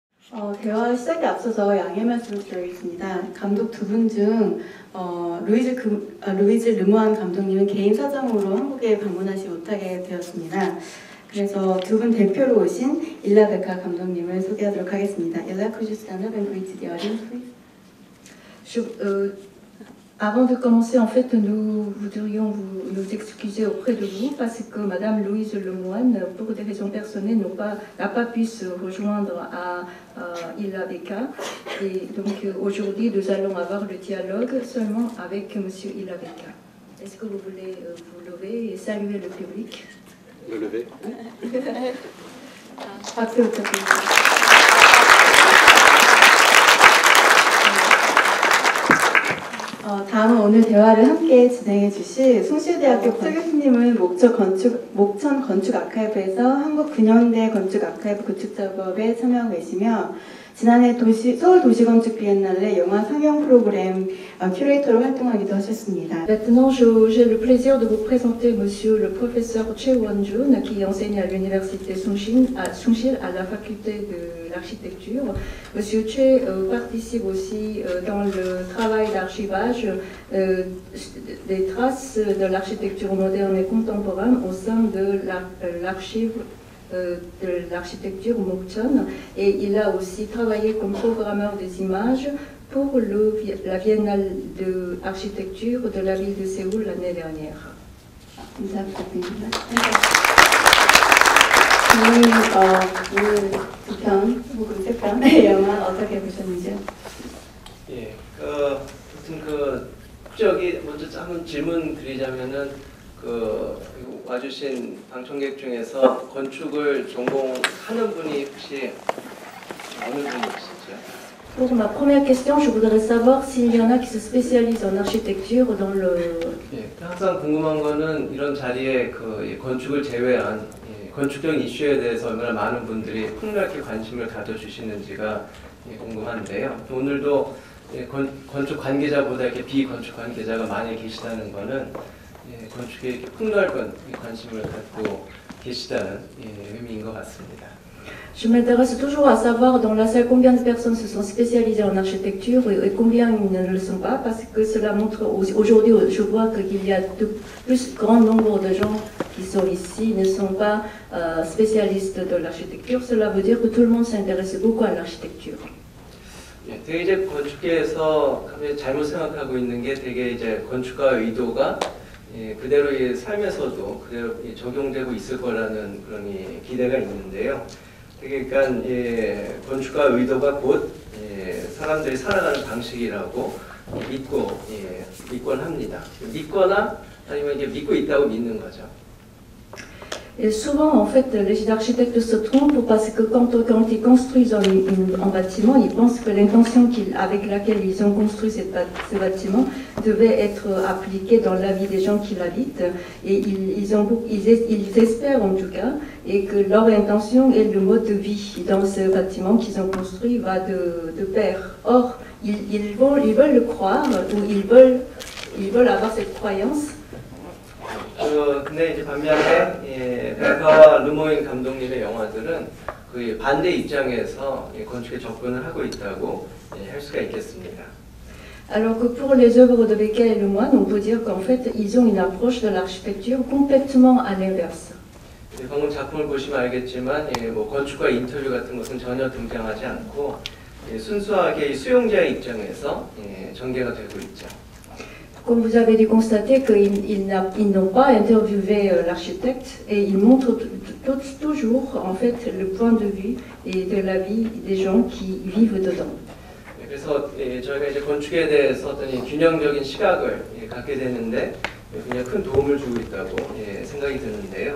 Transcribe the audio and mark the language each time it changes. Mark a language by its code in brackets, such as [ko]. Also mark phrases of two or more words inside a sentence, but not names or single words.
[ko] 대화 시작에 앞서서 양해 말씀을 드리겠습니다. 감독 두 분 중 루이즈 르무안 감독님은 개인 사정으로 한국에 방문하지 못하게 되었습니다. 그래서 두 분 대표로 오신 일라 베카 감독님을 소개하도록 하겠습니다. 일라, [en] could you stand up and greet the audience, please? [fr] Avant de commencer, en fait, nous voudrions nous excuser auprès de vous parce que Madame Louise Lemoine, pour des raisons personnelles, n'a pas pu se rejoindre à Illa Beca. Et donc aujourd'hui, nous allons avoir le dialogue seulement avec Monsieur Illa Beca. Est-ce que vous voulez vous lever et saluer le public? Le lever. [ko] 박수 부탁드립니다. 다음은 오늘 대화를 함께 진행해 주실 숭실대학교 특교수님은 목천 건축 아카이브에서 한국 근현대 건축 아카이브 구축 작업에 참여하고 계시며 지난해 서울 도시건축 비엔날레 영화 상영 프로그램 큐레이터로 활동하기도 하셨습니다. [fr] Maintenant, j'ai le plaisir de vous présenter Monsieur le professeur Choi Won-jun, qui enseigne à l'université Sungshil à la faculté de l'architecture. Monsieur Choi participe aussi dans le travail d'archivage des traces de l'architecture moderne et contemporaine au sein de l'archive de l'architecture Mokchon, et il a aussi travaillé comme programmeur des images pour la Biennale d'architecture de la ville de Séoul l'année dernière. [ko] 오늘 두 편 혹은 세 편의 영화 어떻게 보셨는지요? 예, 아무튼 저기 먼저 한번 질문 드리자면은 와주신 방청객 중에서 건축을 전공하는 분이 혹시 어느 분이 계시죠? [fr] Pour ma première question, je voudrais savoir s'il y en a qui se spécialisent en architecture dans le... [ko] 예, 항상 궁금한 거는 이런 자리에 건축을 제외한 건축적 이슈에 대해서 얼마나 많은 분들이 폭넓게 관심을 가져주시는지가 궁금한데요. 오늘도 건축 관계자보다 이렇게 비건축 관계자가 많이 계시다는 거는 건축에 이렇게 폭넓은 관심을 갖고 계시다는 의미인 것 같습니다. [fr] Je m'intéresse toujours à savoir dans la salle combien de personnes se sont spécialisées en architecture et combien ne le sont pas, parce que cela montre aujourd'hui, je vois qu'il y a de plus grand nombre de gens qui sont ici ne sont pas spécialistes de l'architecture. Cela veut dire que tout le monde s'intéresse beaucoup à l'architecture. [ko] 되게 이제 건축계에서 잘못 생각하고 있는 게 되게 이제 건축가 의도가 그대로 삶에서도 그대로 적용되고 있을 거라는 그런 기대가 있는데요. 그러니까 건축가 의도가 곧 사람들이 살아가는 방식이라고 믿곤 합니다. 믿거나 아니면 이제 믿고 있다고 믿는 거죠. [fr] Et souvent, en fait, les architectes se trompent parce que quand ils construisent un bâtiment, ils pensent que l'intention avec laquelle ils ont construit ce bâtiment devait être appliquée dans la vie des gens qui l'habitent. Et ils espèrent en tout cas et que leur intention et le mode de vie dans ce bâtiment qu'ils ont construit va de pair. Or, ils veulent le croire ou ils veulent avoir cette croyance. [ko] 근데 이제 반면에 베카와 르모인 감독님의 영화들은 그 반대 입장에서 건축에 접근을 하고 있다고 할 수가 있겠습니다. [fr] Alors que pour les œuvres de Beca et Lemoine, on peut dire qu'en fait, ils ont une approche de l'architecture complètement à l'inverse. [ko] 방금 작품을 보시면 알겠지만 건축가 인터뷰 같은 것은 전혀 등장하지 않고 순수하게 수용자의 입장에서 전개가 되고 있죠. [fr] Comme vous avez dû constater qu'ils n'ont pas interviewé l'architecte et ils montrent toujours en fait le point de vue et de la vie des gens qui vivent dedans. [ko] 그래서 저희가 이제 건축에 대해서 어떤 균형적인 시각을 갖게 되는데 굉장히 큰 도움을 주고 있다고 생각이 드는데요.